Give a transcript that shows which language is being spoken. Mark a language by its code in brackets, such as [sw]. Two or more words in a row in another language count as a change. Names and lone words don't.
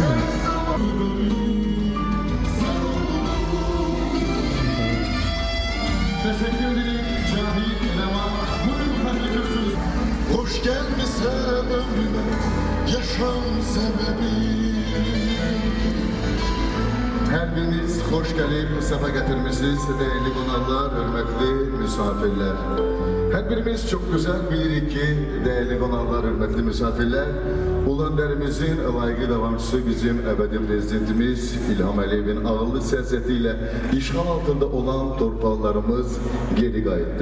[tr] Teşekkür ederim Cahit Leman. Buyurun kardeşim. Hoş gelmişsen ömrüme, yaşam sebebi. [az] Hər biriniz xoş gəlib, səfa gətirmişsiniz, dəyərli qonaqlar, hörmətli misafirlər. Hər birimiz çox gözəl bilirik ki, dəyərli qonaqlar, hörmətli misafirlər, Ulu Öndərimizin layiqli davamçısı bizim əbədi prezidentimiz İlham Əliyevin ağıllı siyasəti ilə işğal altında olan torpaqlarımız geri qayıtdı.